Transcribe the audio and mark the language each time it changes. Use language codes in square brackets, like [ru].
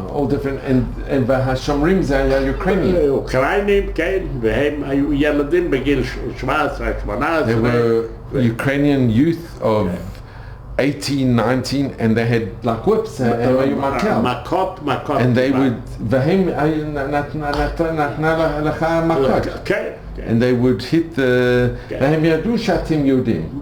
[en] All different, and [he] והשומרים זה היה אוקראינים. אוקראינים, כן, והם היו ילדים בגיל 17, 18. [en] They were Ukrainian youth of 18, 19, and they had like whips and היו [he] מכות. [en] And they would, [he] והם נתנה לך מכות. כן. [en] And they would hit the, [he] והם ידעו שאתם יהודים.